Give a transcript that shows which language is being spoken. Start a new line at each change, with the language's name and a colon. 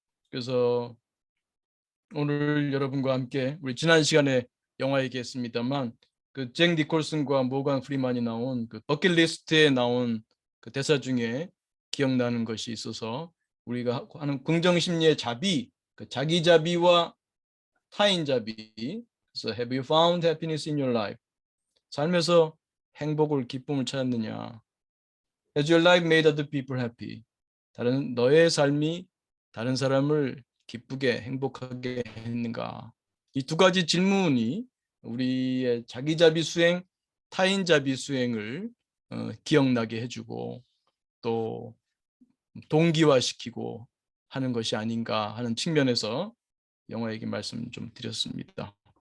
Korean: 그래서 오늘 여러분과 함께 우리 지난 시간에 영화 얘기했습니다만 그 잭 니콜슨과 모건 프리만이 나온 그 버킷리스트에 나온 그 대사 중에 기억나는 것이 있어서, 우리가 하는 긍정심리의 자비, 그 자기자비와 타인자비. 그래서
English: Have you found happiness in your life?
Korean: 삶에서 행복을, 기쁨을 찾았느냐?
English: Has your life made other people happy?
Korean: 너의 삶이 다른 사람을 기쁘게 행복하게 했는가? 이 두 가지 질문이 우리의 자기자비 수행, 타인자비 수행을 기억나게 해주고 또 동기화시키고 하는 것이 아닌가 하는 측면에서 영화 얘기 말씀 좀 드렸습니다.